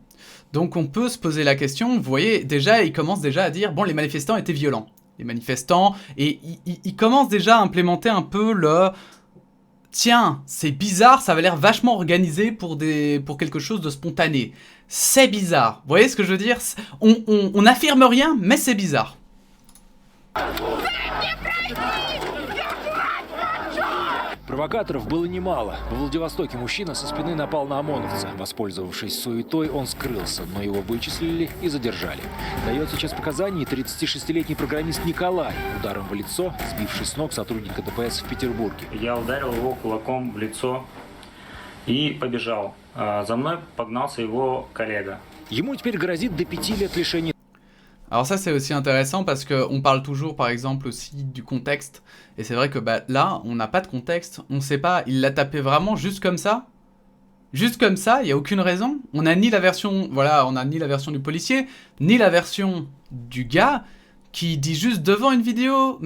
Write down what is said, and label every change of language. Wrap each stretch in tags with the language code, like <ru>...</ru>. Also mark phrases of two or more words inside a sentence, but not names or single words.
<fr>Donc on peut se poser la question, vous voyez, déjà, il commence déjà à dire, bon, les manifestants étaient violents. Les manifestants, et il commence déjà à implémenter un peu le... Tiens, c'est bizarre, ça avait l'air vachement organisé pour quelque chose de spontané. C'est bizarre. Vous voyez ce que je veux dire? On n'affirme rien, mais c'est bizarre.</fr> <ru>Провокаторов было немало. В Владивостоке мужчина со спины напал на ОМОНовца. Воспользовавшись суетой, он скрылся, но его вычислили и задержали. Дает сейчас показания 36-летний программист Николай, ударом в лицо, сбивший с ног сотрудника ДПС в Петербурге. Я ударил его кулаком в лицо и побежал. За мной погнался его коллега. Ему теперь грозит до 5 лет лишения.</ru> <fr>Alors ça c'est aussi intéressant parce qu'on parle toujours par exemple aussi du contexte. Et c'est vrai que bah, là, on n'a pas de contexte. On sait pas, il l'a tapé vraiment juste comme ça. Juste comme ça, il n'y a aucune raison. On n'a ni la version, voilà, on a ni la version du policier, ni la version du gars qui dit juste devant une vidéo.</fr>